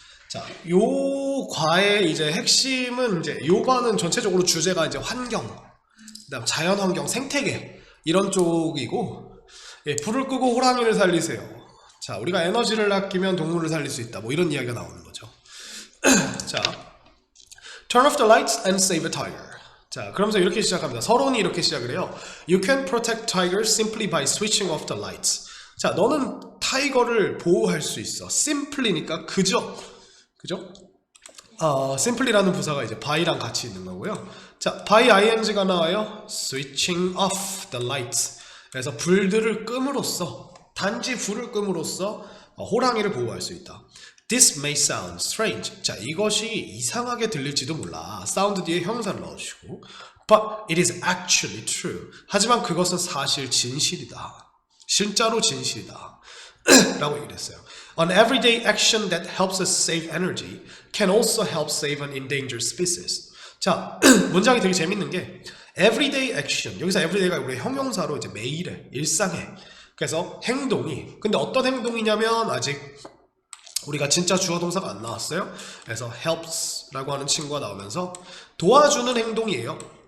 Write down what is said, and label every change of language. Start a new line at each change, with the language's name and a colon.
Korean: 자, 요 과의 이제 핵심은 이제 요 과는 전체적으로 주제가 이제 환경, 그다음 자연 환경, 생태계 이런 쪽이고, 예, 불을 끄고 호랑이를 살리세요. 자, 우리가 에너지를 아끼면 동물을 살릴 수 있다. 뭐 이런 이야기가 나오는 거죠.
English: 자, turn off the lights and save a tiger.
Korean: 자, 그러면서 이렇게 시작합니다. 서론이 이렇게 시작을 해요.
English: You can protect tigers simply by switching off the lights.
Korean: 자, 너는 타이거를 보호할 수 있어. simply니까 그저, 그죠? simply라는 부사가 이제 by랑 같이 있는 거고요. 자, by ing가 나와요.
English: switching off the lights.
Korean: 그래서 불들을 끔으로써, 단지 불을 끔으로써 호랑이를 보호할 수 있다.
English: This may sound strange.
Korean: 자, 이것이 이상하게 들릴지도 몰라. 사운드 뒤에 형사를 넣어주시고,
English: but it is actually true.
Korean: 하지만 그것은 사실 진실이다. 진짜로 진실이다. 라고 얘기를 했어요.
English: An everyday action that helps us save energy can also help save an endangered species.
Korean: 자, 문장이 되게 재밌는 게 everyday action. 여기서 everyday가 우리 형용사로 이제 매일의, 일상의. 그래서 행동이, 근데 어떤 행동이냐면 아직 우리가 진짜 주어 동사가 안 나왔어요. 그래서 helps라고 하는 친구가 나오면서 도와주는 행동이에요.